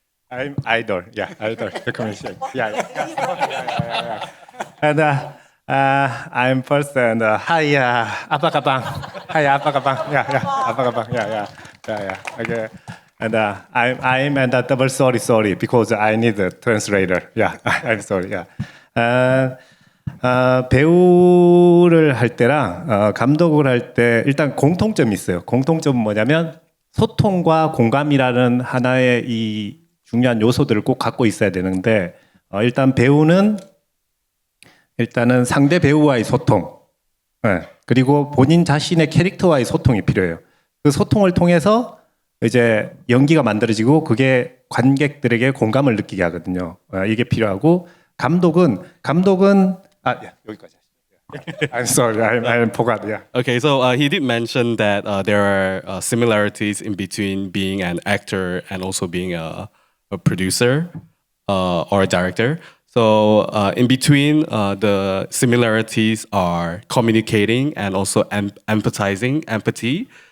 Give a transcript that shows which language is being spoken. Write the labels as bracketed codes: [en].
[en] I'm idol, idol recognition, And I'm first and hi, [ms] apa kabang, [en] okay. And I'm and double sorry because I need a translator. I'm sorry. [ko] 배우를 할 때랑 감독을 할 때 일단 공통점이 있어요. 공통점은 뭐냐면 소통과 공감이라는 하나의 이 중요한 요소들을 꼭 갖고 있어야 되는데 일단 배우는 일단은 상대 배우와의 소통, 그리고 본인 자신의 캐릭터와의 소통이 필요해요. 그 소통을 통해서 이제 연기가 만들어지고 그게 관객들에게 공감을 느끼게 하거든요. 이게 필요하고 감독은 여기까지. [en] I'm sorry, I forgot. Okay, so he did mention that there are similarities in between being an actor and also being a producer or a director. So in between, the similarities are communicating and also empathy.